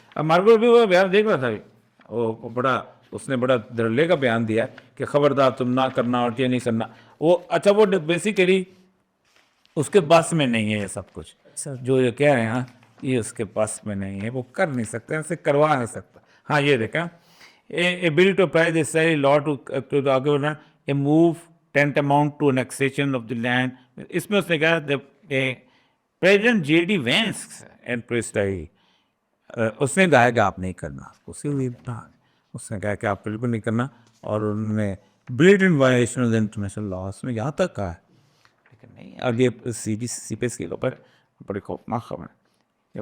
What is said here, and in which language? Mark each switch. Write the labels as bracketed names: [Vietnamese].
[Hindi] अब Marco Rubio का बयान देख रहा था अभी, वो बड़ा, उसने बड़ा धड़ल्ले का बयान दिया कि खबरदार तुम ना करना और ये नहीं करना। वो अच्छा, वो बेसिकली उसके बस में नहीं है ये सब कुछ, जो ये कह रहे हैं, हाँ, ये उसके बस में नहीं है, वो कर नहीं सकते, ऐसे करवा नहीं सकता। हाँ ये देखा, [English] a bill to pass the necessary law to the governor, a move tantamount to annexation of the land. [Hindi] इसमें उसने कहा president J.D. Vance and president, उसने कहा कि आप नहीं करना, उसने कहा कि आप बिल्कुल नहीं करना, और उन्होंने [English] blatant violation of the international laws [Hindi] में यहाँ तक कहा है। लेकिन नहीं, और ये CPS के ऊपर बड़ी खौफनाक खबर है।